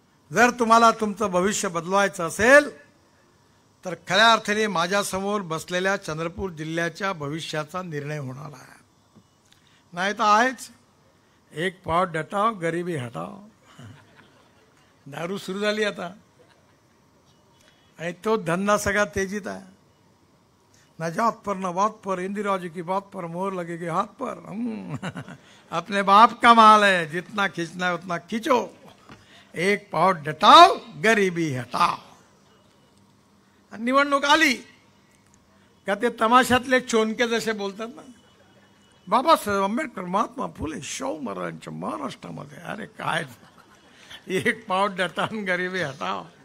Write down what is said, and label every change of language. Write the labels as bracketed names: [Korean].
[Marathi] जर तुम्हाला तुमचं भविष्य बदलवायचं असेल तर खऱ्या अर्थाने माझ्यासमोर बसलेल्या चंद्रपूर जिल्ह्याच्या भविष्याचा निर्णय होणार आहे. नाही तर आहेच [Hindi] एक पाव डटाव गरिबी हटाव. [Marathi] दारू सुरू झाली आता आणि तो धंदा सगळा तेजीत आहे. [Hindi] न जात पर न बात पर, इंदिरा जी की बात पर मोहर लगेगी हाथ पर. अपने बाप का माल है, जितना खींचना है उतना खींचो. एक पाव डटाव गरिबी हटाव. [Marathi] निवडणूक आली का ते तमाशातले चोनके जसे बोलतात ना, बाबासाहेब आंबेडकर, महात्मा फुले, शाहू महाराजांच्या महाराष्ट्रामध्ये. अरे काय [Hindi] एक पाव डटाव गरिबी हटाव.